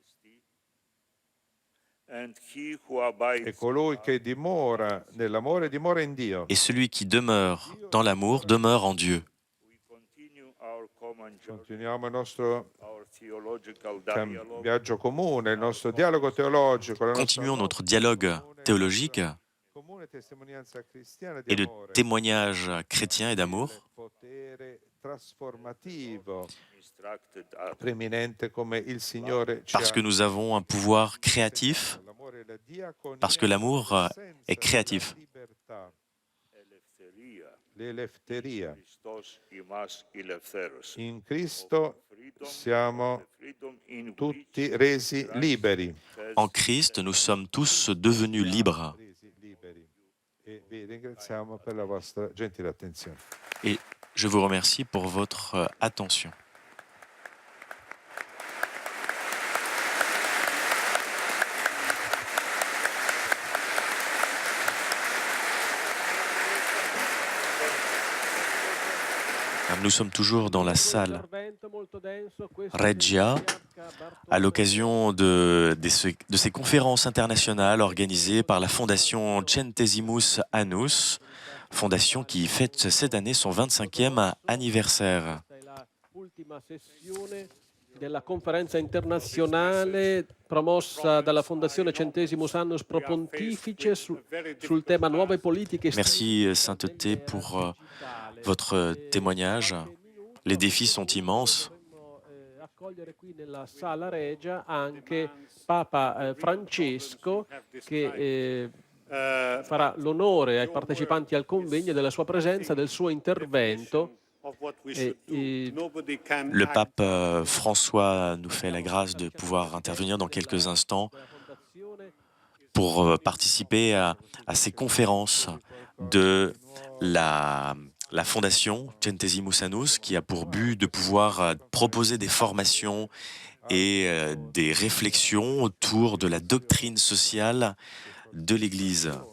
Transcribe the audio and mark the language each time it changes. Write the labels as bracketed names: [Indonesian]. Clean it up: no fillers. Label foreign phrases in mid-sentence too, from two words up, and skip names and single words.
[Italian] e colui che dimora nell'amore dimora in Dio. [French] Et celui qui demeure dans l'amour demeure en Dieu. [Italian] Continuiamo il nostro viaggio comune, il nostro dialogo teologico, la nostra [French] Continuons notre dialogue théologique [Italian] comune testimonianza cristiana di [French] et de [Italian] amore, [French] témoignage chrétien et d'amour, [Italian] potere trasformativo preeminente come il Signore ci [French] parce que [Italian] ha. [French] nous avons un pouvoir créatif, [Italian] L'amore e la diaconia, [French] parce que l'amour [Italian] l'essenza [French] est créatif. [Italian] della libertà, l'eleftheria. In Cristo siamo tutti resi liberi. [French] En Christ, nous sommes tous devenus libres. [Italian] Resi liberi. E vi ringraziamo per la vostra gentile attenzione. [French] Et je vous remercie pour votre attention. Nous sommes toujours dans la salle Reggia à l'occasion de ces conférences internationales organisées par la Fondation Centesimus Annus, fondation qui fête cette année son 25e anniversaire. [Italian] Della conferenza internazionale promossa dalla Fondazione Centesimus Annus Pro Pontifice sul tema nuove politiche. [French] Merci Sainteté pour votre témoignage. Les défis sont immenses. [Italian] Accogliere qui nella Sala Regia anche Papa Francesco che farà l'onore ai partecipanti al convegno della sua presenza, del suo intervento [French] Le pape François nous fait la grâce de pouvoir intervenir dans quelques instants pour participer à ces conférences de la fondation Centesimus Annus, qui a pour but de pouvoir proposer des formations et des réflexions autour de la doctrine sociale de l'Église.